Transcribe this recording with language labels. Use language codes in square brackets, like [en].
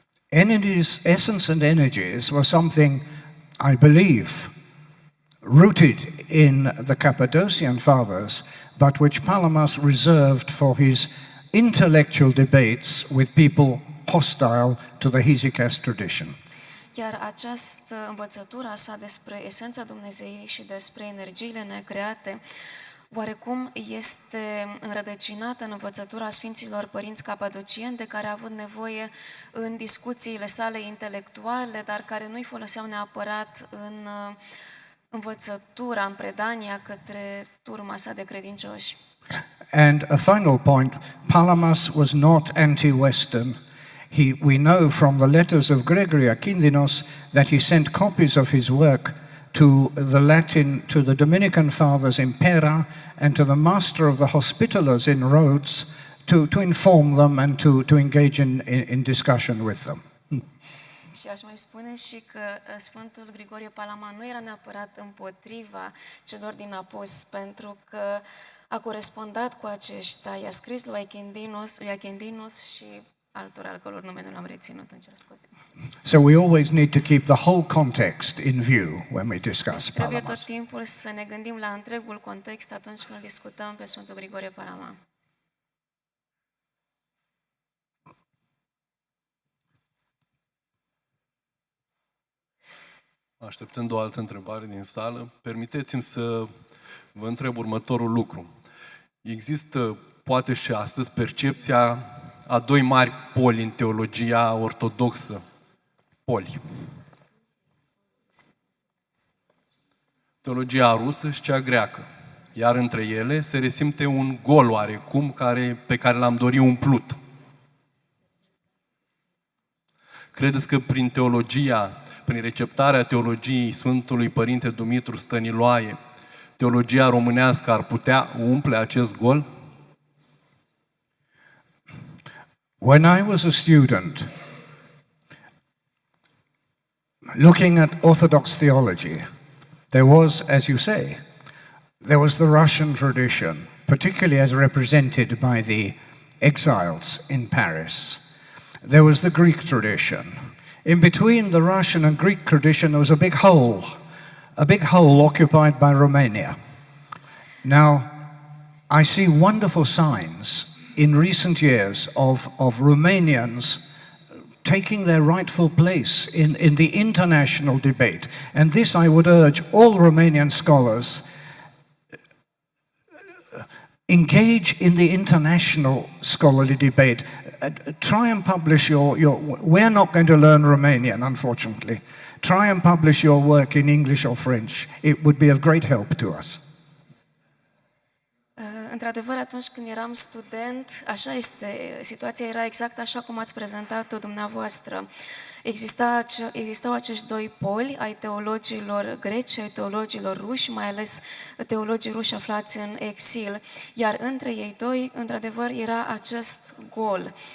[en] Energies, essence and energies were something, I believe, rooted in the Cappadocian fathers, but which Palamas reserved for his intellectual debates with people hostile to the isihaste tradition. [ro] Iar această învățătură a sa despre esența Dumnezeirii și despre energiile necreate, oarecum este înrădăcinată în învățătura Sfinților Părinți Capadocieni, de care a avut nevoie în discuțiile sale intelectuale, dar care nu-i foloseau neapărat în învățătura, în predania către turma sa de credincioși. [en] And a final point, Palamas was not anti-Western. We know from the letters of Gregory Akindinos that he sent copies of his work to the Dominican fathers in Pera and to the master of the Hospitallers in Rhodes to inform them and to engage in discussion with them. [ro] Și aș mai spune și că Sfântul Grigorie Palama nu era neapărat împotriva celor din Apus, pentru că a corespondat cu aceștia, i-a scris lui Akindinos și altora al căror nume nu l-am reținut, îmi cer scuze. [en] So we always need to keep the whole context in view when we discuss [ro] Trebuie [en] Palamas. [ro] tot timpul să ne gândim la întregul context atunci când discutăm pe Sfântul Grigorie Palama. Așteptând o altă întrebare din sală, permiteți-mi să vă întreb următorul lucru. Există, poate și astăzi, percepția a doi mari poli în teologia ortodoxă. Poli. Teologia rusă și cea greacă. Iar între ele se resimte un gol oarecum pe care l-am dorit umplut. Credeți că prin receptarea teologiei Sfântului Părinte Dumitru Stăniloae, teologia românească ar putea umple acest gol? [en] When I was a student, looking at Orthodox theology, there was, as you say, there was the Russian tradition, particularly as represented by the exiles in Paris. There was the Greek tradition. In between the Russian and Greek tradition, there was a big hole occupied by Romania. Now, I see wonderful signs in recent years of Romanians taking their rightful place in the international debate. And this I would urge all Romanian scholars, engage in the international scholarly debate. Try and publish we're not going to learn Romanian, unfortunately. Try and publish your work in English or French. It would be of great help to us. [ro] Într-adevăr, atunci când eram student, așa este, situația era exact așa cum ați prezentat-o dumneavoastră. Existau acești doi poli ai teologilor greci, ai teologilor ruși, mai ales teologii ruși aflați în exil, iar între ei doi, într-adevăr, era acest gol.